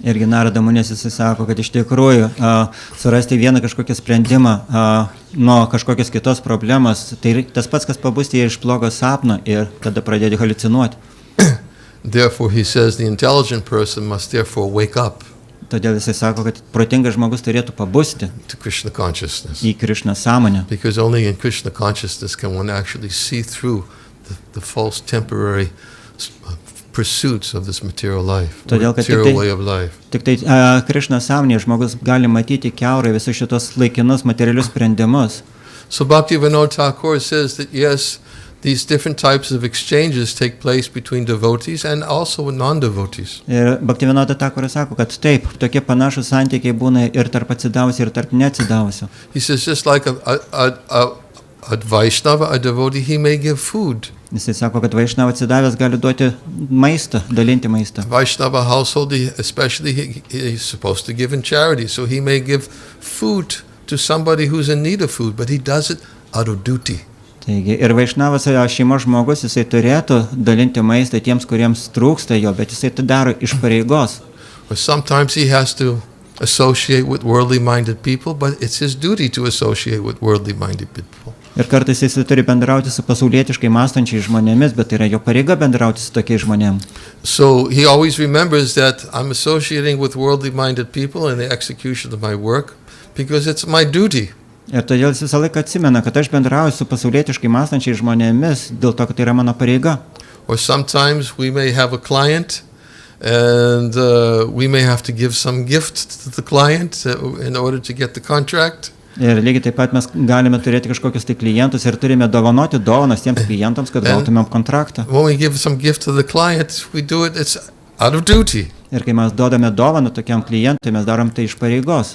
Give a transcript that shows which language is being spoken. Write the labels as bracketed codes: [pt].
[lt] Irgi Narada Munis jisai sako, kad iš tikrųjų surasti vieną kažkokį sprendimą nuo kažkokios kitos problemos, tai tas pats, kas pabusti iš blogo sapno ir tada pradėti haliucinuoti. [en] Therefore he says the intelligent person must therefore wake up. [lt] Todėl jisai sako, kad protingas žmogus turėtų pabusti [en] to Krishna consciousness. [lt] Į Krišną sąmonę. [en] Because only in Krishna consciousness can one actually see through the false temporary pursuits of this material life, material way of life. [lt] Tik tai Krišna sąmonėje žmogus gali matyti kiaurai visus šitos laikinus materialius sprendimus. [en] So Bhaktivinoda Thakur says that yes, these different types of exchanges take place between devotees and also with non-devotees. [lt] Ir Bhaktivinoda Thakur sako, kad taip, tokie panašus santykiai būna ir tarp atsidavusių ir tarp neatsidavusių. [en] He says just like a Vaishnava, a devotee, he may give food. [lt] Jisai sako, kad Vaishnava atsidavęs gali duoti maistą, dalinti maistą. [en] Vaishnava household, especially he's supposed to give in charity, so he may give food to somebody who's in need of food, but he does it out of duty. [lt] Taigi, ir Vaišnavas šeimos žmogus, jisai turėtų dalinti maistą tiems, kuriems trūksta jo, bet jisai tai daro iš pareigos. [en] Or sometimes he has to associate with worldly minded people, but it's his duty to associate with worldly minded people. [lt] Ir kartais jisai turi bendrauti su pasaulietiškai mąstančiais žmonėmis, bet yra jo pareiga bendrauti su tokiais žmonėmis. [en] So he always remembers that I'm associating with worldly minded people in the execution of my work because it's my duty. [lt] Ir todėl jis visą laiką atsimena, kad aš bendrauju su pasaulietiškai mąstančiais žmonėmis dėl to, kad tai yra mano pareiga. [en] Or sometimes we may have a client and we may have to give some gift to the client in order to get the contract. [lt] Ir lygiai taip pat mes galime turėti kažkokius tai klientus ir turime dovanoti dovanas tiems klientams, kad gautumėm kontraktą. [en] When we give some gift to the client, we do it's out of duty. [lt] Ir kai mes duodame dovaną tokiam klientui, mes darom tai iš pareigos.